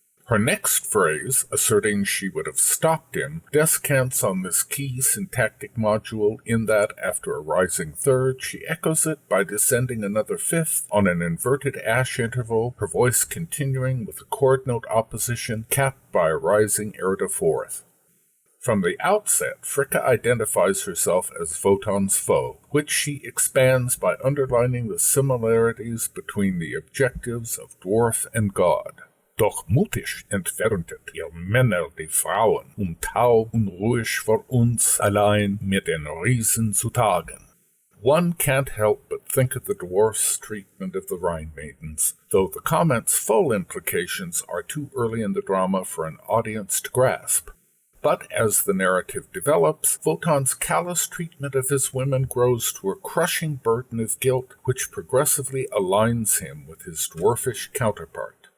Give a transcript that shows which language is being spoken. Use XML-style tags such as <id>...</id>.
<en>Her next phrase, asserting she would have stopped him, descants on this key syntactic module in that, after a rising third, she echoes it by descending another fifth on an inverted ash interval, her voice continuing with a chord note opposition capped by a rising erde fourth. From the outset, Fricka identifies herself as Wotan's foe, which she expands by underlining the similarities between the objectives of dwarf and god.</en> <de>Doch mutig entferntet ihr Männer die Frauen, taub und ruhig vor uns allein mit den Riesen zu tagen.</de> <en>One can't help but think of the dwarfs' treatment of the Rhine maidens, though the comment's full implications are too early in the drama for an audience to grasp. But as the narrative develops, Wotan's callous treatment of his women grows to a crushing burden of guilt which progressively aligns him with his dwarfish counterpart.</en>